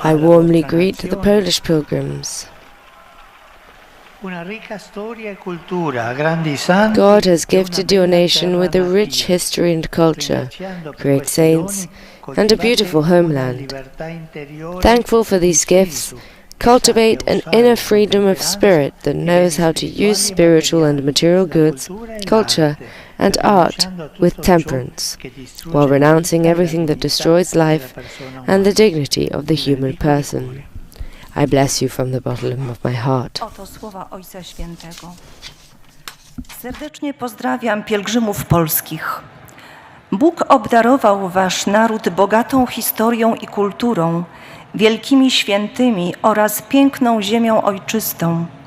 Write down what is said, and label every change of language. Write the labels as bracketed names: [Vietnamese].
[English] I warmly greet the Polish pilgrims. [Italian] una ricca storia e cultura, grandi santi. [English] God has gifted your nation with a rich history and culture, great saints, and a beautiful homeland. Thankful for these gifts, cultivate an inner freedom of spirit that knows how to use spiritual and material goods, culture, and art with temperance, while renouncing everything that destroys life and the dignity of the human person. I bless you from the bottom of my heart. [Polish] Oto słowa Ojca Świętego. Serdecznie pozdrawiam pielgrzymów polskich. Bóg obdarował wasz naród bogatą historią i kulturą, wielkimi świętymi oraz piękną ziemią ojczystą.